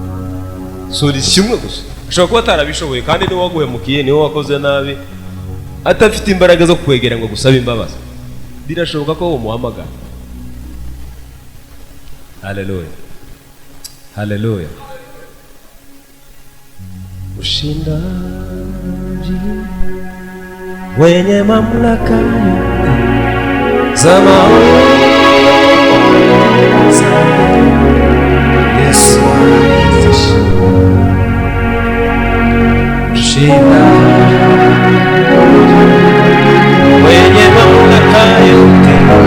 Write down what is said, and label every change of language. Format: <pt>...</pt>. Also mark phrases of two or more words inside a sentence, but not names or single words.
<rw>Sori kimwe gusa ashobora kuba atarabishoboye kandi niwe waguhemukiye, niwe wakoze nabi, atafite imbaraga zo kwegera ngo gusaba imbabazi, birashoboka ko umuhamagara. Haleluya, haleluya.</rw> <sw>Ushindaji wenye mamlaka za maono, Yesu ushindaji wenye mamlaka yote</sw>